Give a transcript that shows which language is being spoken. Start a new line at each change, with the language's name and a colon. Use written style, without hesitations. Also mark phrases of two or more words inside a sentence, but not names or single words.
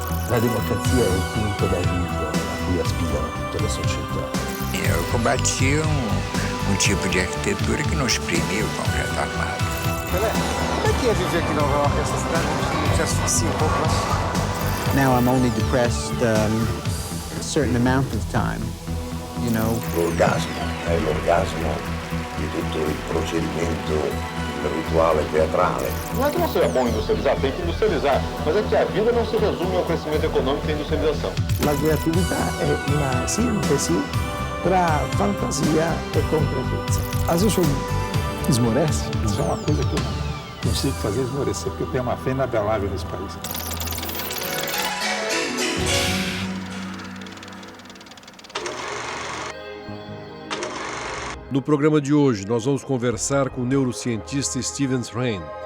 Italian: La democrazia è il punto d'arrivo a cui aspirano tutte le società.
Portuguese: Eu combati tipo de arquitetura que não exprimia o concreto armado. Pelé, como é que é viver aqui na Europa? Essa cidade não te asfixia um pouco, não?
English: Now I'm only depressed a certain amount of time, you know.
Italian: L'orgasmo è l'orgasmo di tutto il procedimento, il rituale teatrale.
Portuguese: Não é que não seja bom industrializar, tem que industrializar, mas é que a vida não se resume ao crescimento econômico e industrialização.
Italian: La creatività è una sintesi tra fantasia e concretezza.
Portuguese: Às vezes eu esmorece, isso é uma coisa que eu não consigo fazer esmorecer, porque eu tenho uma fé inabelável nesse país. No programa de hoje, nós vamos conversar com o neurocientista Stephen Hane.